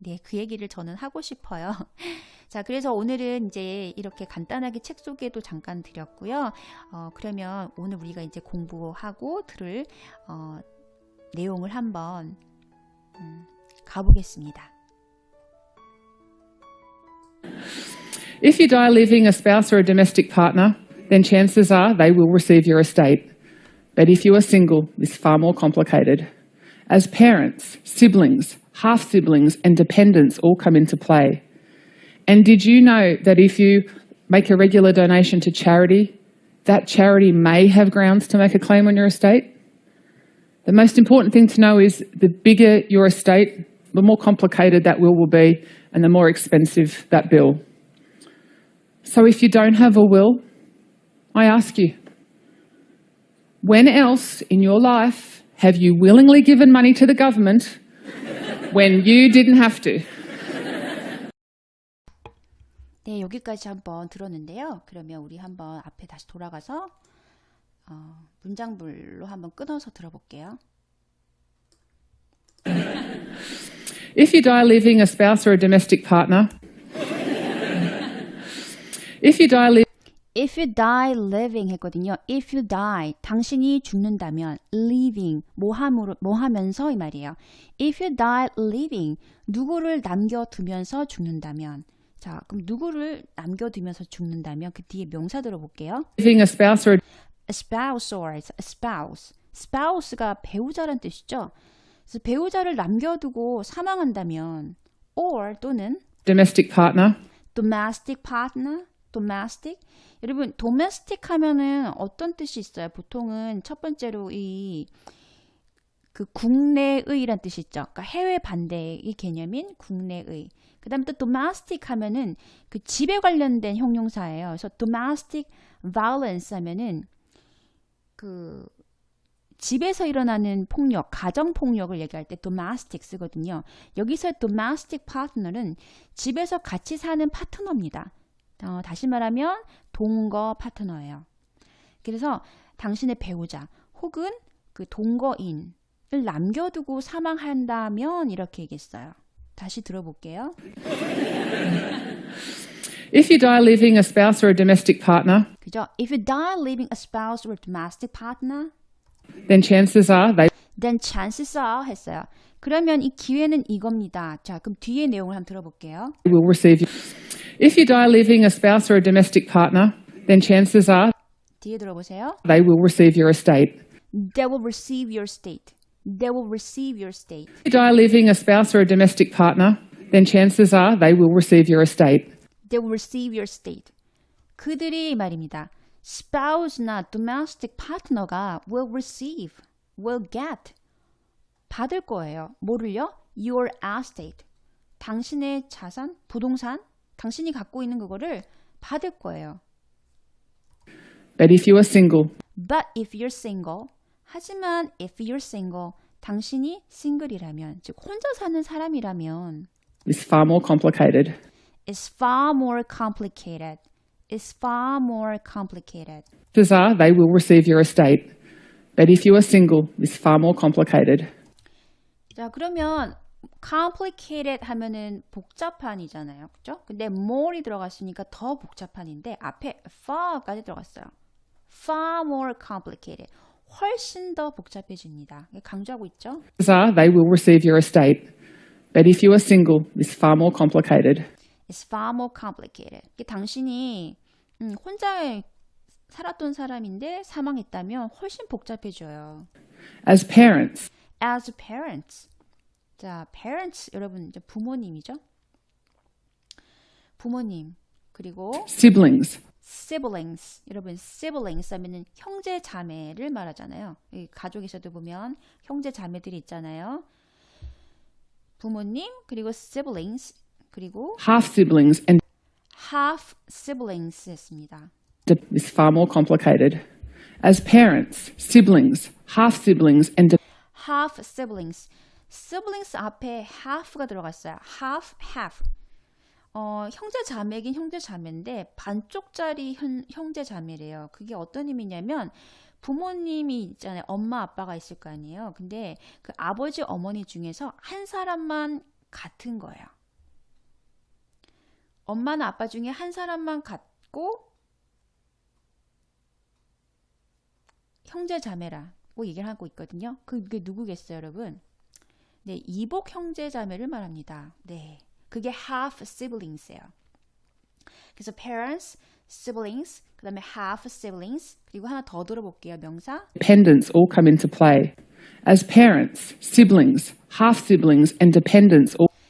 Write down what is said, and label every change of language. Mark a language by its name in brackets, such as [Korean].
[Korean] 그 얘기를 저는 하고 싶어요. 자, 그래서 오늘은 이제 이렇게 간단하게 책 소개도 잠깐 드렸고요. 그러면 오늘 우리가 이제 공부하고 들을 내용을 한번 가보겠습니다. [English] If you die leaving a spouse or a domestic partner, then chances are they will receive your estate. But if you are single, it's far more complicated. As parents, siblings, half-siblings and dependents all come into play. And did you know that if you make a regular donation to charity, that charity may have grounds to make a claim on your estate? The most important thing to know is the bigger your estate, the more complicated that will be and the more expensive that bill. So if you don't have a will, I ask you, when else in your life have you willingly given money to the government when you didn't have to? [Korean] 네, 여기까지 한번 들었는데요. 그러면 우리 한번 앞에 다시 돌아가서 문장별로 한번 끊어서 들어볼게요. [English] If you die leaving a spouse or a domestic partner, if you die If you die living [Korean] 했거든요. [English] If you die, [Korean] 당신이 죽는다면, [English] living, [Korean] 뭐 하면서 이 말이에요. [English] If you die living, [Korean] 누구를 남겨두면서 죽는다면. 자, 그럼 누구를 남겨두면서 죽는다면 그 뒤에 명사 들어볼게요. [English] leaving a spouse or A spouse or a spouse. [Korean] spouse가 배우자란 뜻이죠. 그래서 배우자를 남겨두고 사망한다면, or 또는 [English] domestic partner, domestic partner, domestic. [Korean] 여러분, domestic 하면은 어떤 뜻이 있어요? 보통은 첫 번째로 그 국내의란 뜻이 있죠. 그러니까 해외 반대의 개념인 국내의. 그 다음에 또 domestic 하면은 그 집에 관련된 형용사예요. 그래서 domestic violence 하면은 그 집에서 일어나는 폭력, 가정 폭력을 얘기할 때 domestic 쓰거든요. 여기서 domestic partner는 집에서 같이 사는 파트너입니다. 다시 말하면 동거 파트너예요. 그래서 당신의 배우자 혹은 그 동거인을 남겨두고 사망한다면 이렇게 얘기했어요. 다시 들어볼게요. [English] if you die leaving a spouse or a domestic partner, 그죠? If you die leaving a spouse or domestic partner, then chances are then chances are [Korean] 했어요. 그러면 이 기회는 이겁니다. 자, 그럼 뒤에 내용을 한번 들어볼게요. [English] they will receive you. If you die leaving a spouse or a domestic partner, then chances are [Korean] 뒤에 들어보세요. [English] they will receive your estate. They will receive your state. They will receive your state. If you die leaving a spouse or a domestic partner, then chances are they will receive your estate. They will receive your state. [Korean] 그들이 말입니다. [English] spouse나 domestic partner가 will receive, will get, [Korean] 받을 거예요. 뭐를요? [English] Your estate. [Korean] 당신의 자산, 부동산, 당신이 갖고 있는 그거를 받을 거예요. [English] But if you are single, But if you're single, [Korean] 하지만 [English] if you're single, [Korean] 당신이 싱글이라면, 즉 혼자 사는 사람이라면 [English] it's far more complicated. It's far more complicated. It's far more complicated. Chances are they will receive your estate. But if you are single, it's far more complicated. [Korean] 자, 그러면 complicated 하면은 복잡한이잖아요. 그죠? 근데 more이 들어갔으니까 더 복잡한인데 앞에 far까지 들어갔어요. [English] Far more complicated. [Korean] 훨씬 더 복잡해집니다. 강조하고 있죠? [English] Chances are they will receive your estate. But if you are single, it's far more complicated. It's far more complicated. [Korean] 당신이 혼자 살았던 사람인데 사망했다면 훨씬 복잡해져요. [English] As parents, As parents. [Korean] 자, parents 여러분 이제 부모님이죠. 부모님 그리고 [English] siblings, siblings. [Korean] 여러분 siblings 하면은 형제 자매를 말하잖아요. 이 가족에서도 보면 형제 자매들이 있잖아요. 부모님 그리고 siblings 그리고 [English] half siblings, and half siblings [Korean] 했습니다. [English] is far more complicated. As parents, siblings, half siblings, and half siblings. [Korean] siblings 앞에 half가 들어갔어요. [English] half. [Korean] 형제 자매긴 형제 자매인데 반쪽짜리 형제 자매래요. 그게 어떤 의미냐면 부모님이 있잖아요. 엄마 아빠가 있을 거 아니에요. 근데 그 아버지 어머니 중에서 한 사람만 같은 거예요. 엄마나 아빠 중에 한 사람만 같고 형제 자매라고 얘기를 하고 있거든요. 그게 누구겠어요, 여러분? 네, 이복 형제 자매를 말합니다. 네, 그게 half siblings예요. 그래서 parents, siblings, 그 다음에 half siblings, 그리고 하나 더 들어볼게요, 명사. [English] dependents all come into play. As parents, siblings, half siblings, and dependents all